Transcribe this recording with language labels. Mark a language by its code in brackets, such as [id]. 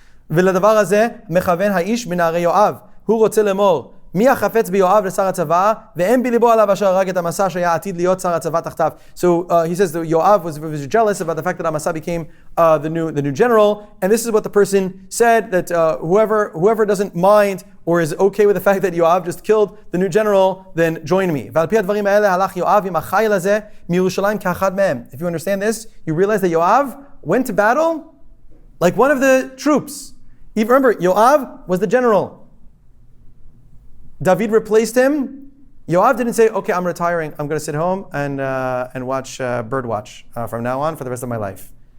[he] ולדבר הזה מכוון האיש מנערי יואב. הוא רוצה לאמור, מי החפץ ביואב לשר הצבא, ואין בליבו עליו אשר הרג את המסע שהיה עתיד להיות שר הצבא תחתיו. [en] So he says that Yoav was jealous about the fact that Amasa became the new general, and this is what the person said, that whoever doesn't mind or is okay with the fact that Yoav just killed the new general, then join me. [he] ועל פי הדברים האלה הלך יואב עם החיל הזה מירושלים כאחד מהם. [en] If you understand this, you realize that Yoav went to battle like one of the troops. Remember, Yoav was the general. David replaced him, Yoav didn't say, okay, I'm retiring. I'm going to sit home and watch Birdwatch from now on for the rest of my life.